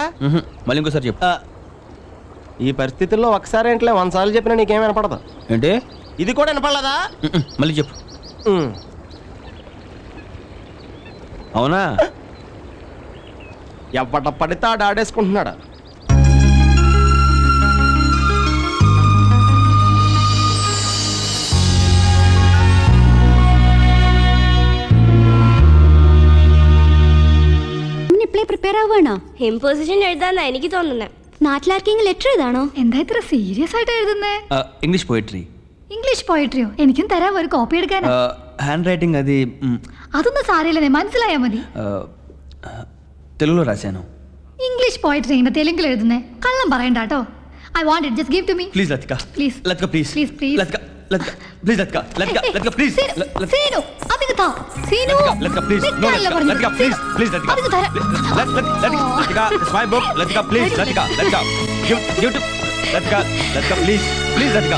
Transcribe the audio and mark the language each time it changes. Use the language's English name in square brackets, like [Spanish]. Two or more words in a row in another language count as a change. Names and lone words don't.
[Telugu] మళ్ళీ ఇంకోసారి చెప్పు. ఈ పరిస్థితుల్లో ఒకసారి ఏంట్లే 100 సార్లు చెప్పినా నీకేం వినపడదు. ఏంటి? ఇది కూడా వినపడలేదా? మళ్ళీ చెప్పు. అవునా? ఎవట పడితే ఆడ ఆడేసుకుంటున్నాడు. [Malayalam] പ്രിപ്പയർ ആവുകയാണോ? ഇമ്പോസിഷൻ എഴുതാന്ന് എനിക്ക് തോന്നുന്നത്. നാട്ടിലാർക്കെങ്കിലും ലെറ്റർ എഴുതാണോ? എന്താ ഇത്ര സീരിയസ് ആയിട്ട് എഴുതുന്നേ? [English] English poetry. English poetry-o? [Malayalam] എനിക്കും തരാം ഒരു കോപ്പി എടുക്കാനാ. [English] hand writing [Telugu] అది [Malayalam] അതൊന്നും സാരമില്ലെന്നേ, മനസ്സിലായാ മതി. [Telugu] తెలుగులో రాశాను. [English] English poetry [Malayalam] ഇങ്ങനെ തെലുങ്കിൽ എഴുതുന്നേ? കള്ളം പറയണ്ട കേട്ടോ. [English] I want it, just give to me. Please Latika. Please. Latika please. Please, please. Latika. Please Latika. Latika please. [Malayalam] സീനു, അതിങ്ങ് താ. സീനു. [English] Latika please. No Latika please. Please Latika. [Malayalam] അതിങ്ങ് തരാം. [English] Latika, it's my book. Latika please. Latika. Give to Latika please. Please Latika.